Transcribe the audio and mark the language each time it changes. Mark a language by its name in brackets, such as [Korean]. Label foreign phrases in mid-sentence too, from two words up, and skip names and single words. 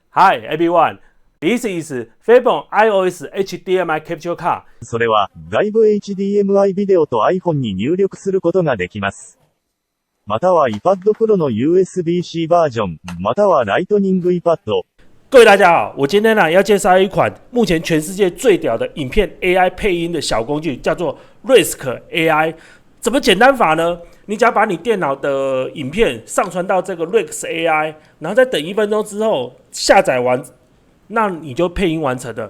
[English] Hi everyone, this is Fabon iOS HDMI Capture Card. [Japanese] それは外部 HDMI ビデオと iPhone に入力することができます。または iPad Pro の USB-C バージョン、または Lightning iPad。 [Chinese] 各位大家好，我今天要介绍一款目前全世界最屌的影片 AI 配音的小工具，叫做 Risk AI。怎么简单法呢？你只要把你电脑的影片上传到这个 Risk AI， 然后再等1分钟之后下载完，那你就配音完成了。